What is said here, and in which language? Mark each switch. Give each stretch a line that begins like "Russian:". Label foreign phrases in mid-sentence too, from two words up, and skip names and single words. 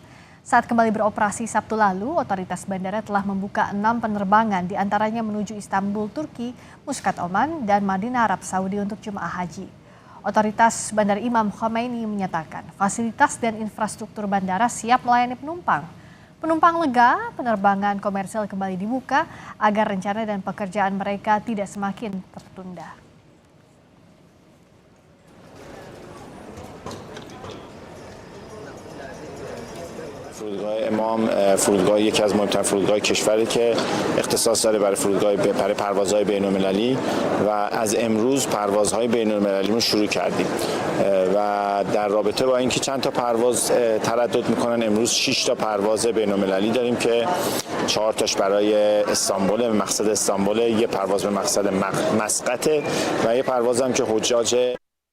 Indonesian: Saat kembali beroperasi Sabtu lalu, otoritas bandara telah membuka 6 penerbangan diantaranya menuju Istanbul, Turki, Muscat, Oman, dan Madinah, Arab Saudi untuk jemaah haji. Otoritas Bandara Imam Khomeini menyatakan fasilitas dan infrastruktur bandara siap melayani penumpang. Penumpang lega, penerbangan komersial kembali dibuka agar rencana dan pekerjaan mereka tidak semakin tertunda.
Persian: فرودگاه امام فرودگاه یکی از مهمترین فرودگاه کشوری که اختصاص داره برای پروازهای بین‌المللی و از امروز پروازهای بین‌المللی رو شروع کردیم و در رابطه با اینکه چند تا پرواز تردد میکنن امروز 6 تا پرواز بین‌المللی داریم که 4 تاش برای استانبول، مقصد استانبول، یه پرواز به مقصد مسقط و یه پرواز هم که حجاج